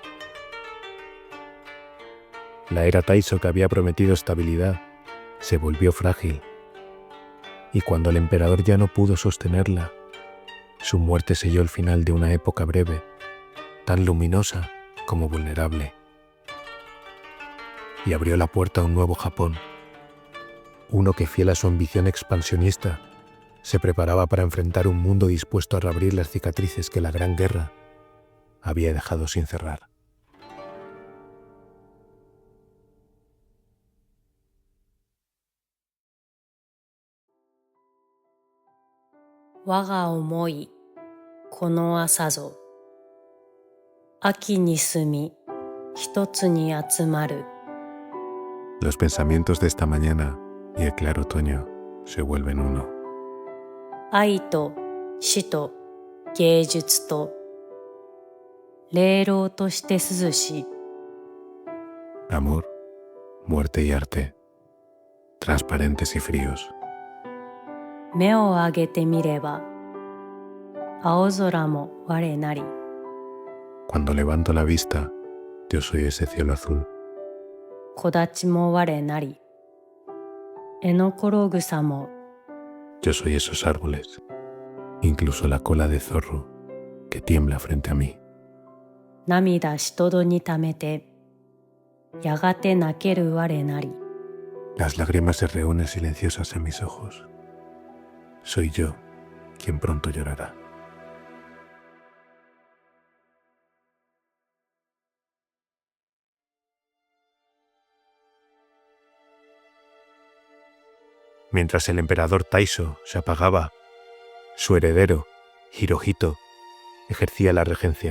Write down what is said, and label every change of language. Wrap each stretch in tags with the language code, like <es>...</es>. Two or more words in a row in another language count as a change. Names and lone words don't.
<es>La era Taisho, que había prometido estabilidad, se volvió frágil, y cuando el emperador ya no pudo sostenerla, su muerte selló el final de una época breve, tan luminosa como vulnerable, y abrió la puerta a un nuevo Japón, uno que, fiel a su ambición expansionista, se preparaba para enfrentar un mundo dispuesto a reabrir las cicatrices que la Gran Guerra había dejado sin cerrar.</es> <ja>我が思い、この朝ぞ. 秋に澄み、一つに集まる.</ja> <es>Los pensamientos de esta mañana y el claro otoño se vuelven uno.</es> <ja>愛と死と芸術と玲瓏として涼し.</ja> <es>Amor, muerte y arte, transparentes y fríos.</es> <ja>目を上げて見れば、青空も我なり.</ja> <es>Cuando levanto la vista, yo soy ese cielo azul.</es> <ja>木立も我なり。えのころ草も.</ja> <es>Yo soy esos árboles, incluso la cola de zorro que tiembla frente a mí.</es> <ja>涙しとどに溜めて、やがて泣ける我なり.</ja> <es>Las lágrimas se reúnen silenciosas en mis ojos. Soy yo quien pronto llorará. Mientras el emperador Taisho se apagaba, su heredero, Hirohito, ejercía la regencia.</es>